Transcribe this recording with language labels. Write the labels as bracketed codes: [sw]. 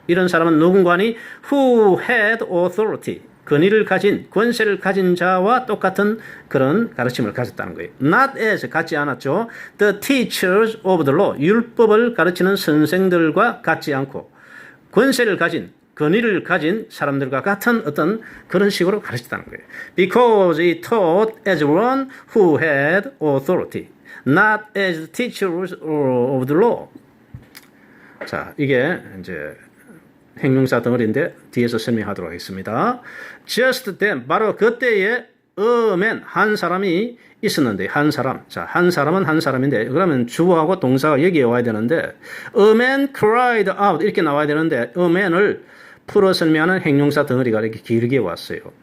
[ko] 이런 사람은 누군가니 [en] who had authority [ko] 권세를 가진 자와 똑같은 그런 가르침을 가졌다는 거예요. [en] Not as [ko] 같지 않았죠. [en] The teachers of the law [ko] 율법을 가르치는 선생들과 같지 않고 권세를 가진 사람들과 같은 어떤 그런 식으로 가르쳤다는 거예요. [en] Because he taught as one who had authority. Not as teachers of the law. [ko] 자, 이게 이제 형용사 덩어리인데 뒤에서 설명하도록 하겠습니다. [en] Just then, [ko] 바로 그때에 [en] a man, [ko] 한 사람이 있었는데, 한 사람. 자, 한 사람은 한 사람인데, 그러면 주어하고 동사가 여기에 와야 되는데, [en] a man cried out, [ko] 이렇게 나와야 되는데, a man을 풀어 설명하는 형용사 덩어리가 이렇게 길게 왔어요.